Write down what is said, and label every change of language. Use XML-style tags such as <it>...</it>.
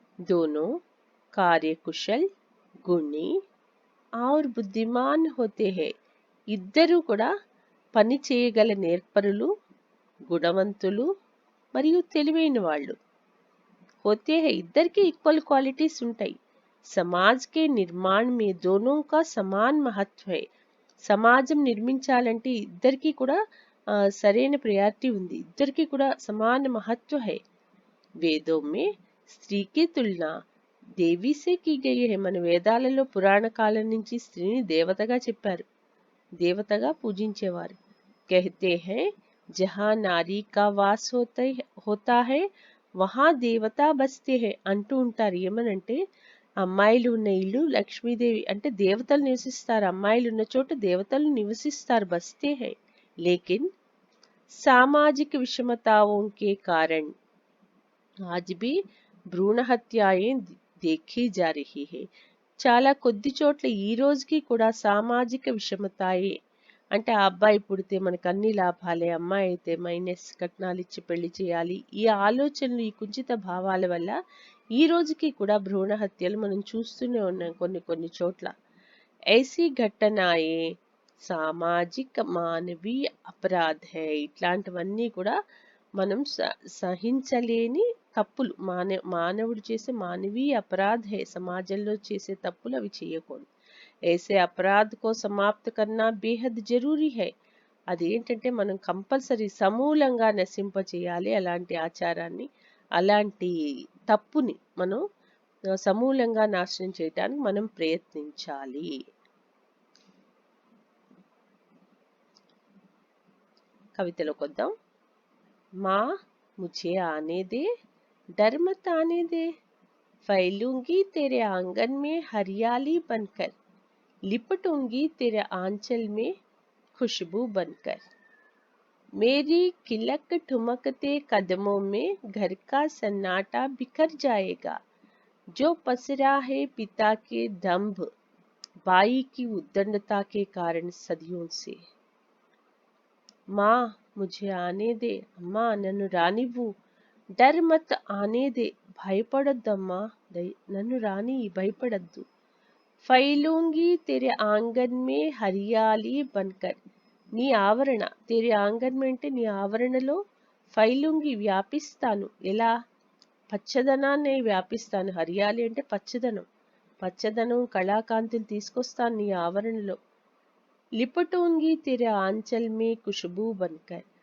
<hi>दोनों कार्यकुशल, गुणी और बुद्धिमान होते हैं.</hi> <te>ఇద్దరు కూడా పని చేయగల నేర్పరులు, గుణవంతులు మరియు తెలివైన వాళ్ళు.</te> <hi>होते हैं,</hi> <te>ఇద్దరికి ఈక్వల్ క్వాలిటీస్ ఉంటాయి.</te> <hi>समाज के निर्माण में दोनों का समान महत्व है.</hi> <te>సమాజం నిర్మించాలంటే ఇద్దరికి కూడా సరైన ప్రయారిటీ ఉంది, ఇద్దరికి కూడా</te> <hi>సమాన మహత్వ है. వేదోं में స్త్రీ की तुलना దేవి से की गई है.</hi> <te>మన వేదాలలో పురాణ కాలం నుంచి స్త్రీని దేవతగా చెప్పారు, దేవతగా పూజించేవారు.</te> <hi>कहते हैं जहाँ नारी का वास होता है वहाँ దేవత బస్తే है</hi> <te>అంటూ ఉంటారు. ఏమనంటే అమ్మాయిలు ఉన్న ఇల్లు లక్ష్మీదేవి అంటే దేవతలు నివసిస్తారు, అమ్మాయిలు ఉన్న చోట దేవతలు నివసిస్తారు,</te> <hi>బస్తే है. लेकिन सामाजिक विषमताओं के कारण आज भी భ్రూణ హత్యాయే देखी जा रही है.</hi> <te>చాలా కొద్ది చోట్ల ఈ రోజుకి కూడా</te> <hi>సామాజిక విషమతాయే</hi> <te>అంటే ఆ అబ్బాయి పుడితే మనకు అన్ని లాభాలే, అమ్మాయి అయితే మైనస్, కట్నాలు ఇచ్చి పెళ్లి చేయాలి, ఈ ఆలోచనలు, ఈ కుంచిత భావాల వల్ల ఈ రోజుకి కూడా భ్రూణ హత్యలు మనం చూస్తూనే ఉన్నాం కొన్ని చోట్ల.</te> <hi>ऐसी घटनाएं సామాజిక మానవీయ అపరాధ హై.</hi> <te>ఇట్లాంటివన్నీ కూడా మనం సహించలేని తప్పులు, మానవుడు చేసే</te> <hi>మానవీయ అపరాధ హై,</hi> <te>సమాజంలో చేసే తప్పులు అవి చేయకూడదు.</te> <hi>ऐसे अपराध को समाप्त करना बेहद जरूरी है.</hi> <te>అదేంటంటే మనం కంపల్సరీ సమూలంగా నశింప చేయాలి అలాంటి ఆచారాన్ని, అలాంటి తప్పుని మనం సమూలంగా నాశనం చేయడానికి మనం ప్రయత్నించాలి. కవితలోకి వద్దాం.</te> <hi>माँ मुझे आने दे, डर मत आने दे, फैलूंगी तेरे आंगन में हरियाली बनकर, लिपटूंगी तेरे आंचल में खुशबू बनकर. मेरी किलक ठुमकते कदमों में घर का सन्नाटा बिखर जाएगा, जो पसरा है पिता के दंभ, बाई की उद्दंडता के कारण सदियों से. माँ मुझे आने दे, अम्मा</hi> <te>నన్ను రానివ్వు,</te> <hi>डर मत आने दे,</hi> <te>భయపడొద్దమ్మా, నన్ను రాని, భయపడద్దు.</te> <hi>फैलूंगी तेरे आंगन में हरियाली बनकर,</hi> <te>నీ ఆవరణ,</te> <hi>तेरे आंगन में</hi> <te>అంటే నీ ఆవరణలో, ఫైలుంగి వ్యాపిస్తాను, ఎలా, పచ్చదనాన్ని వ్యాపిస్తాను, హరియాలి అంటే పచ్చదనం కళాకాంతిని తీసుకొస్తాను నీ ఆవరణలో.</te> <hi>लिपटूंगी तेरे आंचल में खुशबू बनकर,</hi>